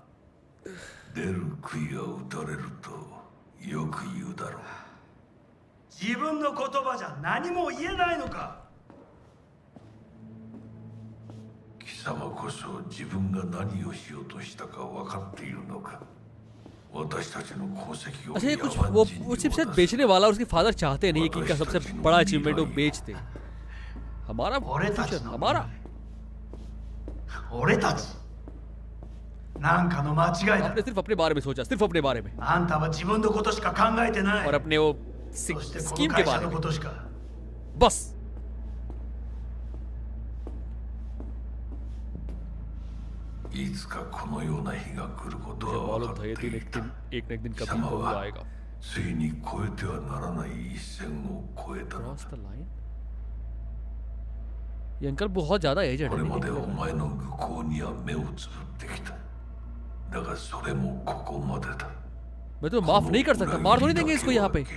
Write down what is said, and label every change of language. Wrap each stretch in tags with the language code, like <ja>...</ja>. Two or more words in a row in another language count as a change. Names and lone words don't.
<ja>出る杭が打たれるとよく言うだろう。自分の言葉じゃ何も言えないのか。貴様こそ自分が何をしようとしたか分かっているのか。私たちの功績を。</ja> <hi>अच्छा ये कुछ वो सिर्फ शायद बेचने वाला और उसके फादर चाहते नहीं है कि इनका सबसे बड़ा अचीवमेंट वो बेच दे. हमारा फ्यूचर हमारा.</hi> <ja>俺たちなんかの間違いだ。</ja> <hi>आपने सिर्फ अपने बारे में सोचा. सिर्फ अपने बारे में.</hi> <ja>あんたは自分のことしか考えてない。</ja> <hi>और अपने वो स्कीम के बारे में. बस. एक न एक दिन कभी वो आएगा.</hi> <en>Cross the line.</en> <hi>ये अंकल बहुत ज्यादा एजेड है. मैं तो माफ नहीं कर सकता. मार थोड़ी देंगे इसको यहाँ पे.</hi>